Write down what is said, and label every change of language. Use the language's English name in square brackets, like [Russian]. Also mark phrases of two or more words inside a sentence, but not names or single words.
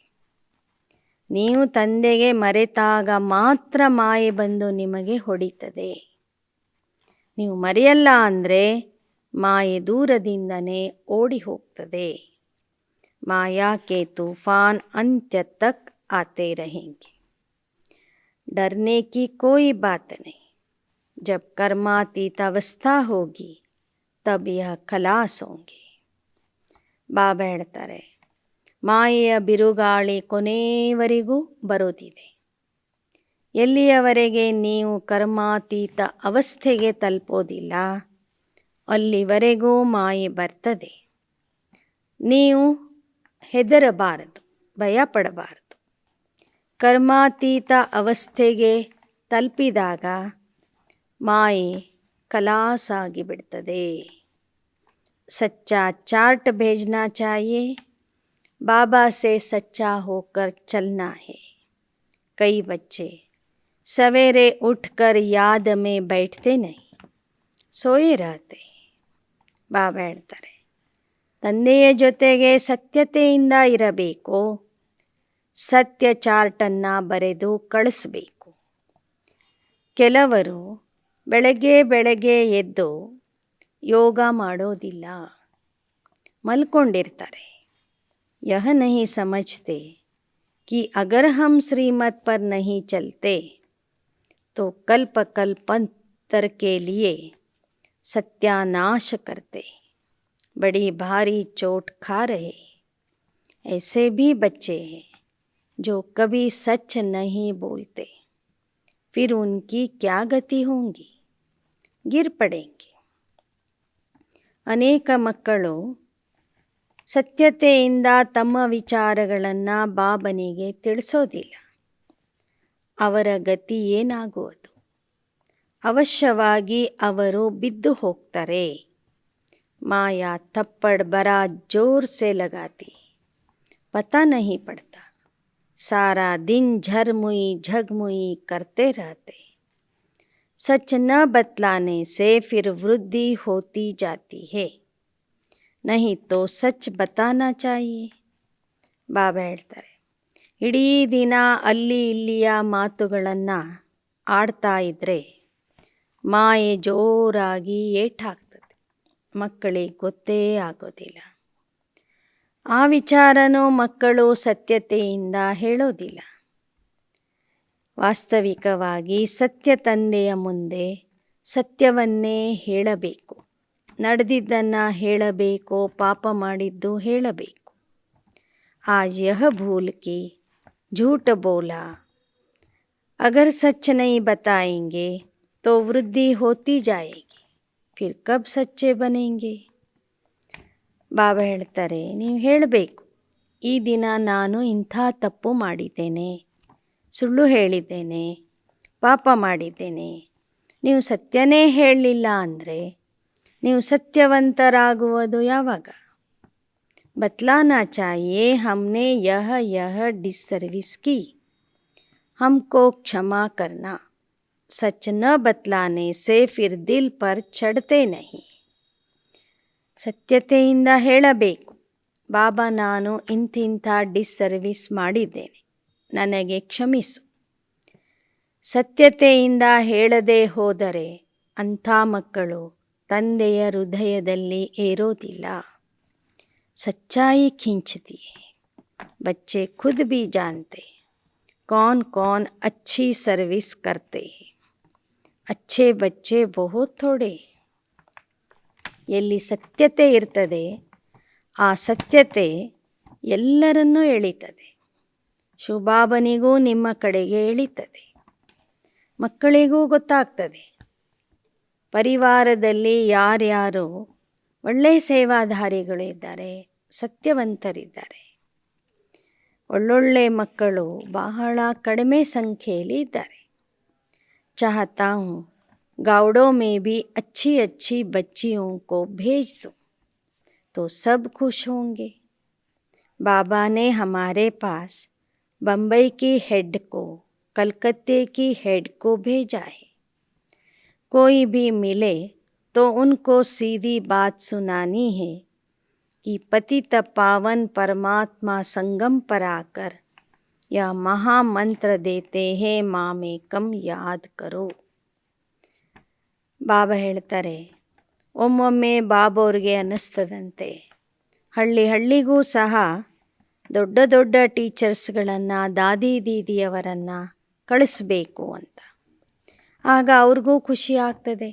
[Kannada] ನೀವು ತಂದೆಗೆ ಮರೆತಾಗ ಮಾತ್ರ ಮಾಯೆ ಬಂದು ನಿಮಗೆ ಹೊಡಿತದೆ. ನೀವು ಮರೆಯಲ್ಲ ಅಂದರೆ ಮಾಯೆ ದೂರದಿಂದನೇ ಓಡಿ ಹೋಗ್ತದೆ. [Hindi] माया के तूफ़ान अंत्य तक आते रहेंगे. डरने की कोई बात नहीं. जब कर्मातीत अवस्था होगी तब यह खलास होंगे. [Kannada] ಬಾಬಾ ಹೇಳ್ತಾರೆ, ಮಾಯೆಯ ಬಿರುಗಾಳಿ ಕೊನೆಯವರೆಗೂ ಬರೋದಿದೆ. ಎಲ್ಲಿಯವರೆಗೆ ನೀವು ಕರ್ಮಾತೀತ ಅವಸ್ಥೆಗೆ ತಲುಪೋದಿಲ್ಲ ಅಲ್ಲಿವರೆಗೂ ಮಾಯೆ ಬರ್ತದೆ. ನೀವು ಹೆದರಬಾರದು, ಭಯಪಡಬಾರದು. ಕರ್ಮಾತೀತ ಅವಸ್ಥೆಗೆ ತಲುಪಿದಾಗ ಮಾಯೆ ಖಲಾಸಾಗಿ ಬಿಡ್ತದೆ. [Hindi] सच्चा चार्ट भेजना चाहिए. बाबा से सच्चा होकर चलना है. कई बच्चे सवेरे उठकर याद में बैठते नहीं, सोए रहते. [Kannada] ಬಾಬಾ ಹೇಳ್ತಾರೆ, ತಂದೆಯ ಜೊತೆಗೆ ಸತ್ಯತೆಯಿಂದ ಇರಬೇಕು. ಸತ್ಯ ಚಾರ್ಟನ್ನು ಬರೆದು ಕಳಿಸ್ಬೇಕು. ಕೆಲವರು ಬೆಳಗ್ಗೆ ಎದ್ದು ಯೋಗ ಮಾಡೋದಿಲ್ಲ, ಮಲ್ಕೊಂಡಿರ್ತಾರೆ. [Hindi] यह नहीं समझते कि अगर हम श्रीमत पर नहीं चलते तो कल्प कल्पांतर के लिए सत्यानाश करते, बड़ी भारी चोट खा रहे. ऐसे भी बच्चे हैं जो कभी सच नहीं बोलते, फिर उनकी क्या गति होगी? गिर पड़ेंगे. [Kannada] ಅನೇಕ ಮಕ್ಕಳು ಸತ್ಯತೆಯಿಂದ ತಮ್ಮ ವಿಚಾರಗಳನ್ನು ಬಾಬನಿಗೆ ತಿಳಿಸೋದಿಲ್ಲ. ಅವರ ಗತಿ ಏನಾಗುವುದು? ಅವಶ್ಯವಾಗಿ ಅವರು ಬಿದ್ದು ಹೋಗ್ತಾರೆ. [Hindi] माया थप्पड़ बड़ा ज़ोर से लगाती, पता नहीं पड़ता, सारा दिन झरमुई झगमुई करते रहते. सच न बतलाने से फिर वृद्धि होती जाती है, नहीं तो सच बताना चाहिए. [Kannada] ಬಾಬಾ ಹೇಳ್ತಾರೆ, ಇಡೀ ದಿನ ಅಲ್ಲಿ ಇಲ್ಲಿಯ ಮಾತುಗಳನ್ನು ಆಡ್ತಾ ಇದ್ದರೆ ಮಾಯೆ ಜೋರಾಗಿ ಏಟಾಗ್ತದೆ. ಮಕ್ಕಳಿಗೆ ಗೊತ್ತೇ ಆಗೋದಿಲ್ಲ. ಆ ವಿಚಾರನೂ ಮಕ್ಕಳು ಸತ್ಯತೆಯಿಂದ ಹೇಳೋದಿಲ್ಲ. ವಾಸ್ತವಿಕವಾಗಿ ಸತ್ಯ ತಂದೆಯ ಮುಂದೆ ಸತ್ಯವನ್ನೇ ಹೇಳಬೇಕು. ನಡೆದಿದ್ದನ್ನು ಹೇಳಬೇಕು, ಪಾಪ ಮಾಡಿದ್ದು ಹೇಳಬೇಕು. [Hindi] आज यह भूल की झूठ बोला, अगर सच नहीं बताएंगे तो वृद्धि होती जाएगी, फिर कब सच्चे बनेंगे. [Kannada] ಬಾಬಾ ಹೇಳ್ತಾರೆ, ನೀವು ಹೇಳಬೇಕು, ಈ ದಿನ ನಾನು ಇಂಥ ತಪ್ಪು ಮಾಡಿದ್ದೇನೆ, ಸುಳ್ಳು ಹೇಳಿದ್ದೇನೆ, ಪಾಪ ಮಾಡಿದ್ದೇನೆ. ನೀವು ಸತ್ಯನೇ ಹೇಳಲಿಲ್ಲ ಅಂದರೆ ನೀವು ಸತ್ಯವಂತರಾಗುವುದು ಯಾವಾಗ? [Hindi] बतलाना चाहिए, हमने यह डिस्सर्विस की, हमको क्षमा करना. सच न बतलाने से फिर दिल पर चढ़ते नहीं. [Kannada] ಸತ್ಯತೆಯಿಂದ ಹೇಳಬೇಕು, ಬಾಬಾ ನಾನು ಇಂತಿಂಥ ಡಿಸ್ಸರ್ವಿಸ್ ಮಾಡಿದ್ದೇನೆ, ನನಗೆ ಕ್ಷಮಿಸು. ಸತ್ಯತೆಯಿಂದ ಹೇಳದೆ ಹೋದರೆ ಅಂಥ ಮಕ್ಕಳು ತಂದೆಯ ಹೃದಯದಲ್ಲಿ ಏರೋದಿಲ್ಲ. [Hindi] सच्चाई खींचती है. बच्चे खुद भी जानते कौन कौन अच्छी सर्विस करते हैं. अच्छे बच्चे बहुत थोड़े. [Kannada] ಎಲ್ಲಿ ಸತ್ಯತೆ ಇರ್ತದೆ ಆ ಸತ್ಯತೆ ಎಲ್ಲರನ್ನೂ ಎಳೀತದೆ. ಶಿವಬಾಬನಿಗೂ ನಿಮ್ಮ ಕಡೆಗೆ ಎಳೀತದೆ. ಮಕ್ಕಳಿಗೂ ಗೊತ್ತಾಗ್ತದೆ ಪರಿವಾರದಲ್ಲಿ ಯಾರ್ಯಾರು ಒಳ್ಳೆಯ ಸೇವಾಧಾರಿಗಳು ಇದ್ದಾರೆ, ಸತ್ಯವಂತರಿದ್ದಾರೆ. ಒಳ್ಳೊಳ್ಳೆ ಮಕ್ಕಳು ಬಹಳ ಕಡಿಮೆ ಸಂಖ್ಯೆಯಲ್ಲಿ ಇದ್ದಾರೆ. [Hindi] चाहता हूँ गाँवों में भी अच्छी अच्छी बच्चियों को भेज दूँ तो सब खुश होंगे. बाबा ने हमारे पास बम्बई की हेड को, कलकत्ते की हेड को भेजा है. कोई भी मिले तो उनको सीधी बात सुनानी है कि पतित पावन परमात्मा संगम पर आकर यह महामंत्र देते हैं, मामेकम याद करो. [Kannada] ಬಾಬಾ ಹೇಳ್ತಾರೆ, ಒಮ್ಮೊಮ್ಮೆ ಬಾಬೋರಿಗೆ ಅನ್ನಿಸ್ತದಂತೆ ಹಳ್ಳಿಗೂ ಸಹ ದೊಡ್ಡ ದೊಡ್ಡ ಟೀಚರ್ಸ್ಗಳನ್ನು, ದಾದಿ ದೀದಿಯವರನ್ನು ಕಳಿಸ್ಬೇಕು ಅಂತ. ಆಗ ಅವ್ರಿಗೂ ಖುಷಿ ಆಗ್ತದೆ.